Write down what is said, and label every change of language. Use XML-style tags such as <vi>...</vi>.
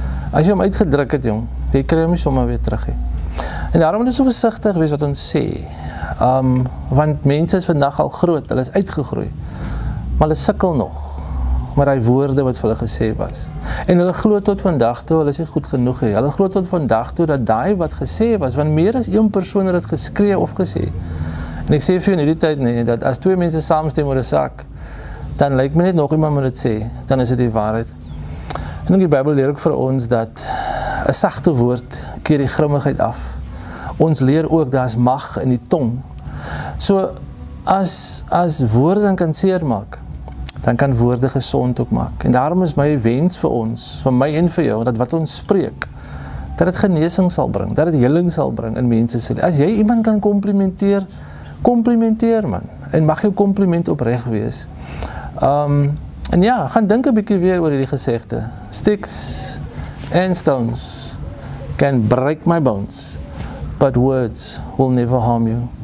<af>As jy hom uitgedruk het, jong, jy kry hom nie sommer weer terug he. En daarom moet ons so versigtig wees wat ons sê. Want mense is vandag al groot, hulle is uitgegroei, maar hulle sukkel nog. Maar die woorde wat vir hulle gesê was. En hulle glo tot vandag toe, hulle is nie goed genoeg he. Hulle glo tot vandag toe, dat daai wat gesê was, want meer as een persoon het het geskree of gesê. En ek sê vir jou in hierdie tyd nie, dat as twee mense saamstem oor 'n saak, dan lyk my net nog iemand moet dit sê, dan is dit die waarheid. En die Bybel leer ook vir ons, dat 'n sagte woord keer die grimmigheid af. Ons leer ook, daar is mag in die tong. So, as woorde kan seer maak, dan kan woorde gesond ook maak. En daarom is my wens vir ons, vir my en vir jou, dat wat ons spreek, dat het genesing sal bring, dat het heling sal bring in mense se. As jy iemand kan complimenteer, complimenteer man. En mag jou compliment opreg wees. En ja, gaan dink 'n bietjie weer oor hierdie gesegde.</af> <en>Sticks and stones can break my bones, but words will never harm you.</en>